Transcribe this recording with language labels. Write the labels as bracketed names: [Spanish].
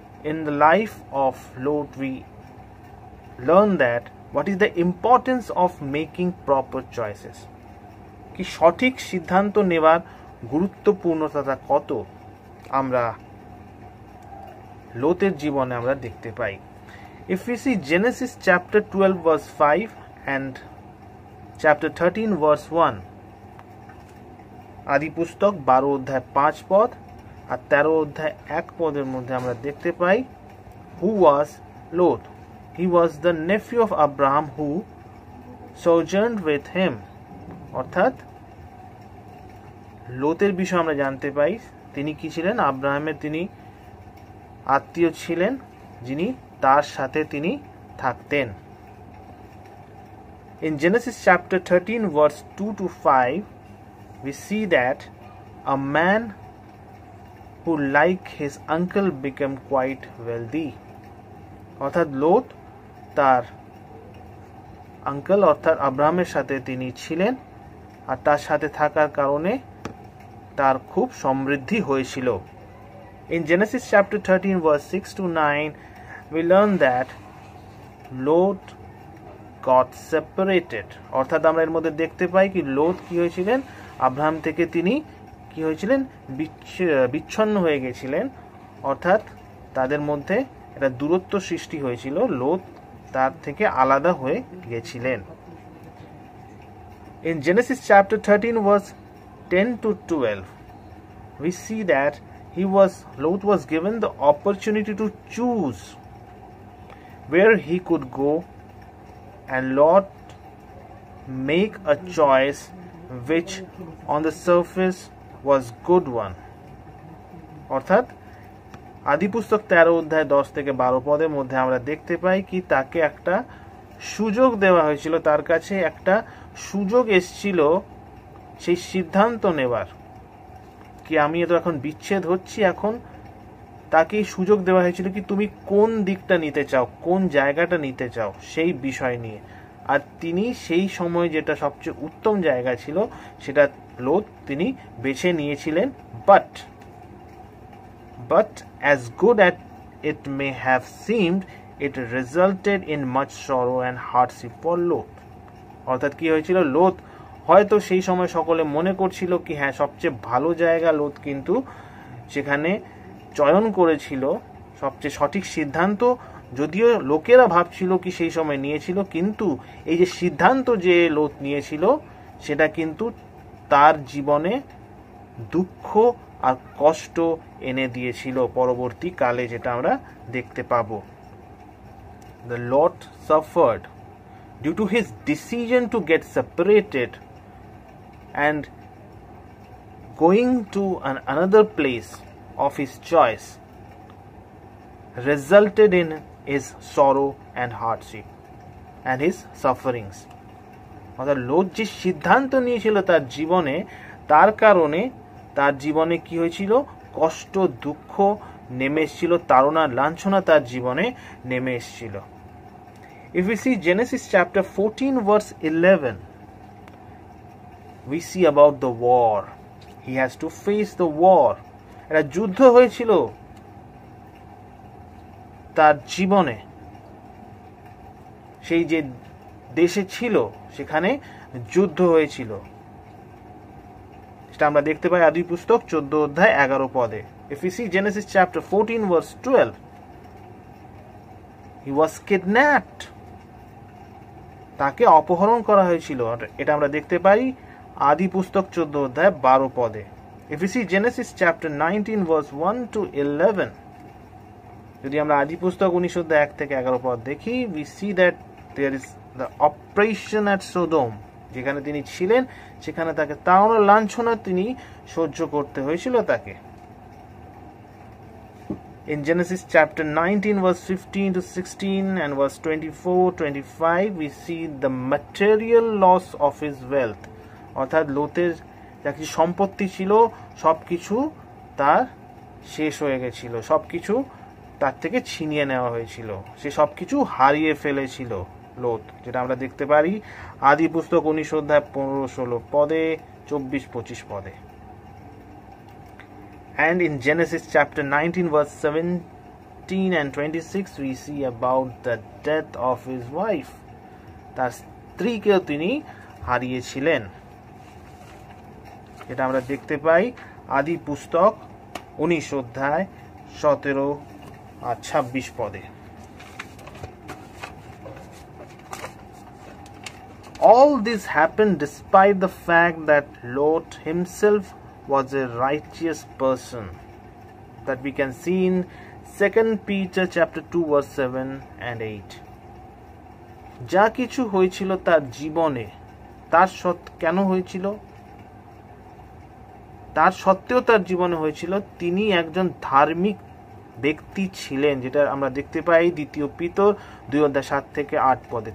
[English] In the life of Lot, we learn that what is the importance of making proper choices. [Bangla] কি সঠিক সিদ্ধান্ত নেওয়ার গুরুত্বপূর্ণতা কত আমরা লোতের জীবনে আমরা দেখতে পাই। [English] If we see Genesis chapter 12 verse 5 and chapter 13 verse 1, [Bangla] আদি পুস্তক 12 অধ্যায় 5 পদ আর 13 অধ্যায় 1 পদের মধ্যে আমরা দেখতে পাই, [English] who was Lot? He was the nephew of Abraham who sojourned with him. [Bangla] অর্থাৎ লোতের বিষয়ে আমরা জানতে পাই তিনি কি ছিলেন, আব্রাহামের তিনি আত্মীয় ছিলেন, যিনি তার সাথে তিনি থাকতেন। [English] In Genesis chapter 13 verse 2 to 5, we see that a man who like his uncle became quite wealthy. [Bangla] অর্থাৎ লোত তার আঙ্কেল অর্থাৎ আব্রাহামের সাথে তিনি ছিলেন, আর তার সাথে থাকার কারণে তার খুব সমৃদ্ধি হয়েছিল। [English] In Genesis chapter 13 verse 6 to 9, we learn that Lot got separated. [Bangla] অর্থাৎ আমরা এর মধ্যে দেখতে পাই কি লোত কি হয়েছিলেন, আব্রাহাম থেকে তিনি কি হয়েছিলেন, বিচ্ছিন্ন হয়ে গেছিলেন। অর্থাৎ তাদের মধ্যে একটা দূরত্ব সৃষ্টি হয়েছিল, লোত তার থেকে আলাদা হয়ে গেছিলেন। [English] In Genesis chapter 13 verse 10 to 12, we see that Lot was given the opportunity to choose where he could go, and Lot make a choice which on the surface was good one. [Bangla] অর্থাৎ আদি পুস্তক 13 অধ্যায় 10 থেকে 12 পদের মধ্যে আমরা দেখতে পাই কি তাকে একটা সুযোগ দেওয়া হয়েছিল, তার কাছে একটা সুযোগ এসেছিল সেই সিদ্ধান্ত নেবার কি আমি তো এখন বিচ্ছেদ হচ্ছি, এখন তাকে সুযোগ দেওয়া হয়েছিল কি তুমি কোন দিকটা নিতে চাও, কোন জায়গাটা নিতে চাও সেই বিষয় নিয়ে। আর তিনি সেই সময় যেটা সবচেয়ে উত্তম জায়গা ছিল সেটা লোত তিনি বেছে নিয়েছিলেন। [English] But as good as it may have seemed, it resulted in much sorrow and hardship for Lot. [Bangla] অর্থাৎ কি হয়েছিল, লোত হয়তো সেই সময় সকলে মনে করছিল কি হ্যাঁ সবচেয়ে ভালো জায়গা লোত কিন্তু সেখানে চয়ন করেছিল, সবচেয়ে সঠিক সিদ্ধান্ত যদিও লোকেরা ভাবছিল কি সেই সময় নিয়েছিল, কিন্তু এই যে সিদ্ধান্ত যে লোত নিয়েছিল সেটা কিন্তু তার জীবনে দুঃখ আর কষ্ট এনে দিয়েছিল পরবর্তী কালে, যেটা আমরা দেখতে পাবো। [English] The Lot suffered due to his decision to get separated, and going to another place of his choice resulted in his sorrow and hardship and his sufferings. [Bangla] অর্থাৎ লোট যে সিদ্ধান্ত নিয়েছিল তার জীবনে, তার কারণে তার জীবনে কি হয়েছিল? কষ্ট, দুঃখ নেমে এসেছিল, তাড়না, লাঞ্ছনা তার জীবনে নেমে এসেছিল। [English] If we see Genesis chapter 14 verse 11, we see about the war. He has to face the war. [Bangla] একটা যুদ্ধ হয়েছিল তার জীবনে, সেই যে দেশে ছিল সেখানে যুদ্ধ হয়েছিল, সেটা আমরা দেখতে পাই আদি পুস্তক 14 অধ্যায় 11 পদে। [English] If we see Genesis chapter 14 verse 12, he was kidnapped. [Bangla] তাকে অপহরণ করা হয়েছিল, এটা আমরা দেখতে পাই আদি পুস্তক 14 অধ্যায় 12 পদে। [English] If we see Genesis chapter 19 verse 1 to 11, [Bangla] যদি আমরা আদি পুস্তক 19 অধ্যায় 1 থেকে 11 পদ দেখি, [English] we see that there is the oppression at Sodom. [Bangla] যেখানে তিনি ছিলেন সেখানে তাকে তাড়না, লাঞ্ছনা তিনি সহ্য করতে হয়েছিল তাকে। [English] In Genesis chapter 19 verse 15 to 16 and verse 24-25, we see the material loss of his wealth. [Bangla] অর্থাৎ লোতের যা কিছু সম্পত্তি ছিল সবকিছু তার শেষ হয়ে গেছিল, সবকিছু তার থেকে ছিনিয়ে নেওয়া হয়েছিল, সে সবকিছু হারিয়ে ফেলেছিল লোত, যেটা আমরা দেখতে পারি আদি পুস্তক 19 অধ্যায় 15-16 পদে, 24-25 পদে। [English] And in Genesis chapter 19 verse 17 and 26, we see about the death of his wife. [Bangla] তার স্ত্রীকেও তিনি হারিয়েছিলেন, এটা আমরা দেখতে পাই আদি পুস্তক 19 অধ্যায় 17 আর 26 পদে। [English] All this happened despite the fact that Lot himself was a righteous person, that we can see in 2 Peter chapter 2 verse 7 and 8. [Bangla] যা কিছু হয়েছিল তার জীবনে, তার কেন হয়েছিল? তার সত্ত্বেও তার জীবনে হয়েছিল, তিনি একজন ধার্মিক ব্যক্তি ছিলেন, যেটা আমরা দেখতে পাই দ্বিতীয় পিতর 2 অধ্যায় 7 থেকে 8 পদে।